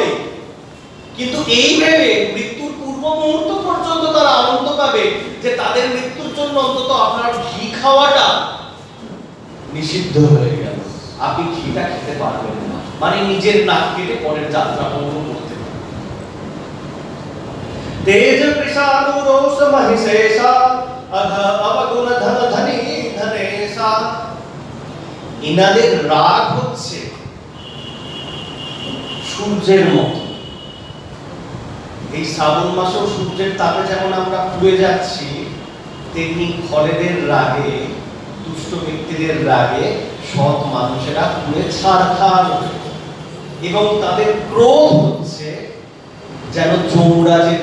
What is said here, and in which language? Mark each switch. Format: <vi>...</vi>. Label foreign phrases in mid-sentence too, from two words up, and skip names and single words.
<bn>কিন্তু এই ভেবে মৃত্যুর পূর্ব মুহূর্ত পর্যন্ত তারা আনন্দ পাবে যে তাদের মৃত্যুর জন্য অন্তত আপনার ঘি খাওয়াটা নিষিদ্ধ হয়ে গেল, আপনি ঘিটা খেতে পারবেন না, মানে নিজের নাক কেটে পরের যাত্রা বন্ধ করতে।</bn> <awa>तेज कृषानु रोष महिषेषा अध अवगुण धन धनी धनेशा।</awa> <bn>ইনাদের রাগ হচ্ছে সূর্যের মতো। এই শ্রাবণ মাসেও সূর্যের তাপে যেমন আমরা পুড়ে যাচ্ছি, তেমনি খলেদের রাগে, দুষ্ট ব্যক্তিদের রাগে সৎ মানুষেরা পুড়ে ছারখার এবং তাদের ক্রোধ হচ্ছে যেন যমরাজের।</bn>